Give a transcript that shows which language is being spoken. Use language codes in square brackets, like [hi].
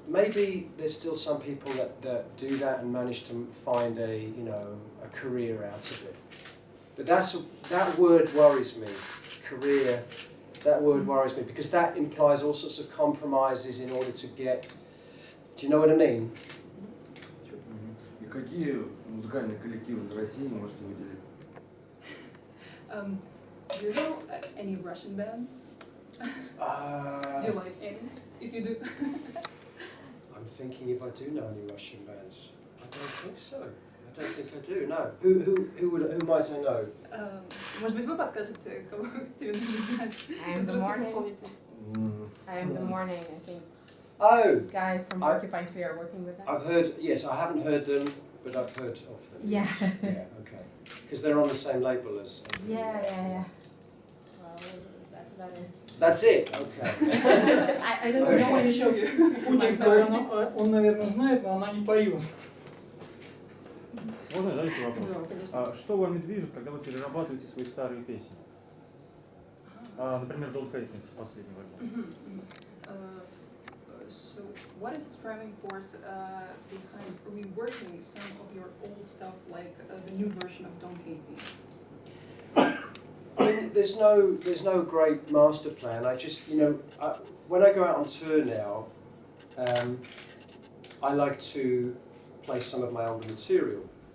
[en] Maybe there's still some people that do that and manage to find a career out of it. But that word worries me, career, that word worries me, because that implies all sorts of compromises in order to get, do you know what I mean? [ru] И какие музыкальные коллективы в России можете выделить? [en] Do you know any Russian bands? Do you like any? If you do. I'm thinking if I do know any Russian bands. I don't think so. I don't think I do, no. Who might I know? [ru] Может быть, вы подскажете, кого Стивен не знает [en] I am [ru] из [en] the [ru] русских [en] morning. [ru] исполнителей? [en] I am the morning, I think. Oh, Guys from Porcupine Tree are working with them. I've heard, yes, I haven't heard them, but I've heard of them. Yeah. Yeah, okay. Because they're on the same label as... Yeah. Well, that's about it. That's it? Okay. I don't Okay. know. show you. [ru] Учится, он, наверное, знает, но она не поет. Можно задать вопрос? Да, конечно. Что вами движет, когда вы перерабатываете свои старые песни? Например, Don't Hate Me с последнего альбома. [en] So, what is the driving force behind reworking some of your old stuff, like the new version of Don't Hate Me? I mean, there's no great master plan. I just, when I go out on tour now, I like to play some of my older material.